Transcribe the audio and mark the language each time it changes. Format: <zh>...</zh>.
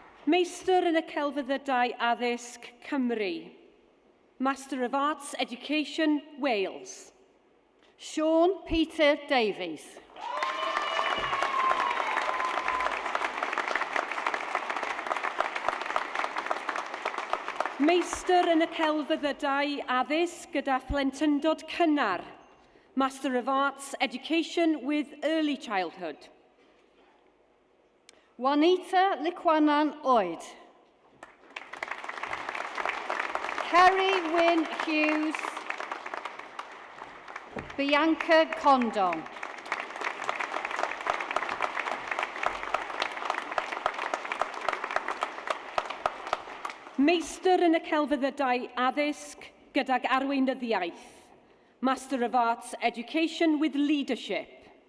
<cy>Meistr yn y celfyddydau Addysg Cymru.</cy> <en>Master of Arts, Education, Wales. Sean Peter Davies.</en> <cy>Meistr yn y celfyddydau addysg gyda Plentyndod cynnar.</cy> <en>Master of Arts, Education with Early Childhood. Juanita Liquanan Oed. Kerry Wynne Hughes. Bianca Condon.</en> <cy>Meistr yn y celfyddydau addysg gydag arweinyddiaeth.</cy> <en>Master of Arts, Education with Leadership.</en>